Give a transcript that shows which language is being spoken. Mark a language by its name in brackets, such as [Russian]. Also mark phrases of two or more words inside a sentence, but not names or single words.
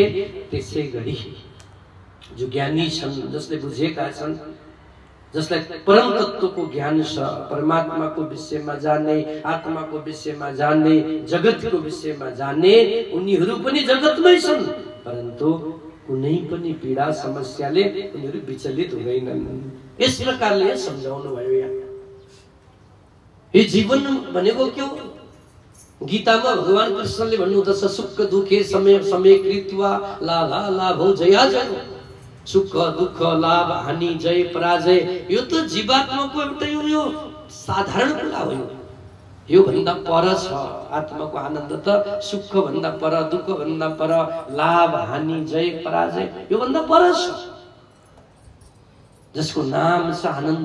[Nepali] त्यसै गरी जो ज्ञानी छन्, जसले बुझेका छन्, जसलाई परम तत्त्वको ज्ञान छ, परमात्माको विषयमा जाने, आत्माको विषयमा जाने, जगतको विषयमा जाने, उनीहरू पनि जगतमै छन्, परन्तु कुनै पनि पीडा समस्याले उनीहरू विचलित हुँदैनन्। यस प्रकारले सम्झाउनु भयो। यहाँ यो जीवन भनेको के हो? गीतामा भगवान कृष्णले भन्नुहुँदछ, [Sanskrit] सुख दुखे समय समय कृत्वा लाभा लाभौ जया जय। [Nepali] सुख दुख लाभ हानि जय पराजय, यो त जीवात्माको एउटा यो साधारण कुरा हो। यो भन्दा पर छ आत्माको आनन्द त, सुख भन्दा पर, दुख भन्दा पर, लाभ हानि जय पराजय यो भन्दा पर छ, जसको नाम छ आनन्द।